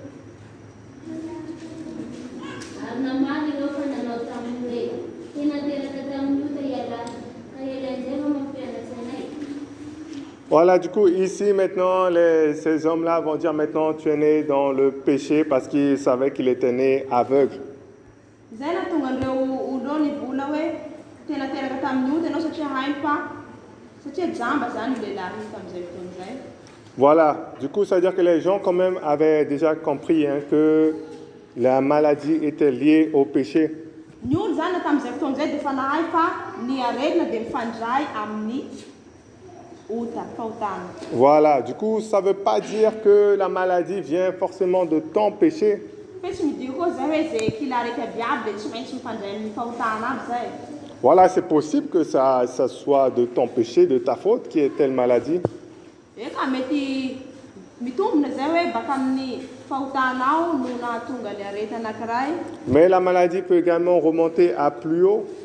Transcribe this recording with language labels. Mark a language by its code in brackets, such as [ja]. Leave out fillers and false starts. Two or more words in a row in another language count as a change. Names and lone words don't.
[mg] Ary namaly ireo fa nanao tamin'ilay tena teraka tamin'io ka ialan'izay fa mampianatra anay. [fr] Voilà, du coup, ici, maintenant, ces hommes-là vont dire, maintenant, tu es né dans le péché parce qu'ils savaient qu'il était né aveugle. [mg] Zay nahatonga andreo olo nivola hoe tena teraka tamin'io ianao satria hainy fa satria jamba zany lehilahy tamin'izay fotoan'izay. [fr] Voilà, du coup, ça veut dire que les gens, quand même, avaient déjà compris, hein, que la maladie était liée au péché. [mg] Ny olo zany tamin'izay fotoan'izay dia efa nahay fa ny aretina dia mifandray amin'ny fahotana. [fr] Voilà, du coup, ça ne veut pas dire que la maladie vient forcément de ton péché. Voilà, c'est possible que ça soit de ton péché, de ta faute, qui est telle maladie. Mais la maladie peut également remonter à plus haut.